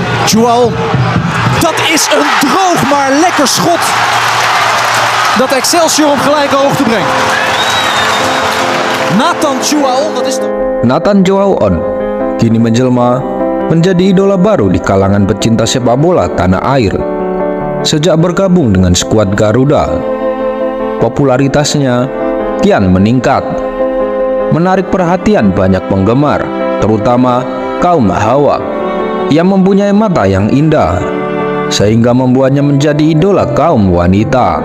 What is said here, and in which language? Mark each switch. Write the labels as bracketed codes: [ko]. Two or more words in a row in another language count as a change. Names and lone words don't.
[nl] João. Dat is een droog maar lekker schot. Dat Excelsior op gelijke hoogte brengt. Nathan João, dat is [id] Nathan João kini menjelma menjadi idola baru di kalangan pecinta sepak bola tanah air. Sejak bergabung dengan skuad Garuda, popularitasnya kian meningkat, menarik perhatian banyak penggemar, terutama kaum hawa yang mempunyai mata yang indah, sehingga membuatnya menjadi idola kaum wanita.